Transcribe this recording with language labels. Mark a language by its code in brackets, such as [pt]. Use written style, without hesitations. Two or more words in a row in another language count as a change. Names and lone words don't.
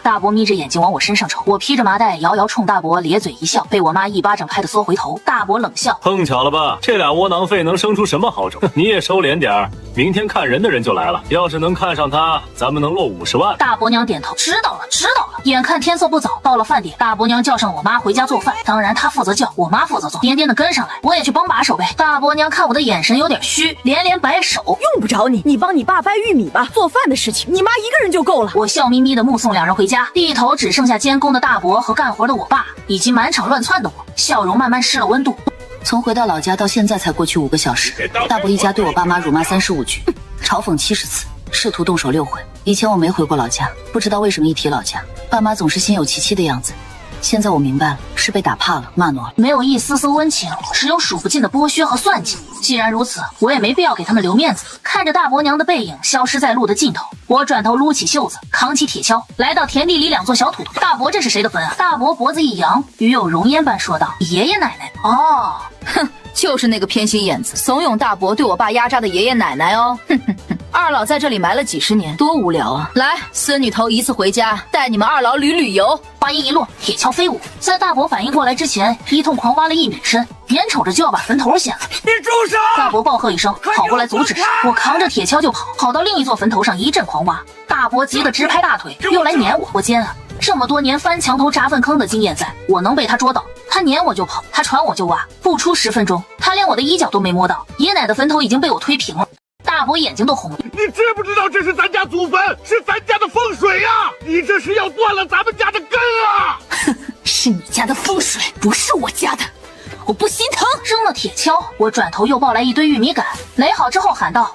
[zh] 大伯眯着眼睛往我身上瞅，我披着麻袋，搖摇衝大伯咧嘴一笑，被我媽一巴掌拍得縮回頭。大伯冷笑：“ 碰巧了吧，这俩窩囊廢能生出什麼好種？你也收斂點兒，明天看人的人就來了，要是能看上他，咱們能落50萬。” 大伯娘點頭：“知道了，知道了。” 眼看天色不早，到了飯點，大伯娘叫上我媽回家做飯，當然她負責叫，我媽負責做，顛顛的跟上來，我也去幫把手唄。大伯娘看我的眼神有點虛，連連擺手：“ 用不着你，你幫你爸掰玉米吧，做飯的事情你媽一個人就夠了。” 我笑眯眯的目送2人回家，地頭只剩下監工的大伯和幹活的我爸，以及滿場亂竄的我，笑容慢慢失了溫度。從回到老家到現在才過去5個小時，大伯一家對我爸媽辱罵35句，嘲諷70次，試圖動手6回。以前我沒回過老家，不知道為什麼一提老家，爸媽總是心有戚戚的樣子。现在我明白了，是被打怕了，骂诺了，没有一丝丝温情，只有数不尽的剥削和算计。既然如此，我也没必要给他们留面子。看着大伯娘的背影消失在路的尽头，我转头撸起袖子，扛起鐵鍬，来到田地裡2座小土堆。大伯，這是誰的墳啊？大伯脖子一揚，與有容焉般說道：“爺爺奶奶。” 哦，哼，就是那個偏心眼子，慫恿大伯對我爸壓榨的爺爺奶奶哦。哼哼哼。二老在這裡埋了幾十年，多無聊啊！來，孫女頭一次回家，帶你們二老旅遊。話音一落，鐵鍬飛舞，在大伯反應過來之前，一通狂挖了1米深，眼瞅着就要把墳頭掀了。你住手！大伯暴喝一聲，跑過來阻止。我扛着鐵鍬就跑，跑到另一座墳頭上一陣狂挖。大伯急得直拍大腿，又來攆我。我奸啊！這麼多年翻牆頭砸糞坑的經驗在，我能被他捉到。他攆我就跑，他傳我就挖，不出10分鐘，他連我的衣角都沒摸到。爺奶的墳頭已經被我推平了。大伯眼睛都紅了，你知不知道這是咱家祖墳，是咱家的風水呀！你這是要斷了咱們家的根啊！是你家的風水，不是我家的，我不心疼。扔了鐵鍬，我轉頭又抱來一堆玉米杆，壘好之後喊道：“